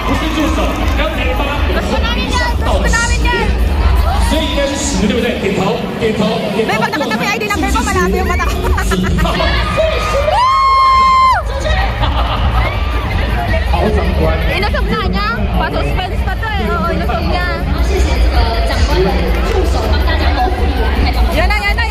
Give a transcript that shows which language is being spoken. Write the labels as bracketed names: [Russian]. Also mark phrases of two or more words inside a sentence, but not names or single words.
[Filipino] Gusto namin yan! [Chinese] 所以应该是10，对不对？点头。 [Filipino] May pag nakita mo yung [English] ID number [Filipino] ko, marami yung mata ko. Inusog na niya. Pa-suspense pa to eh. Oo, inusog niya. Yan na.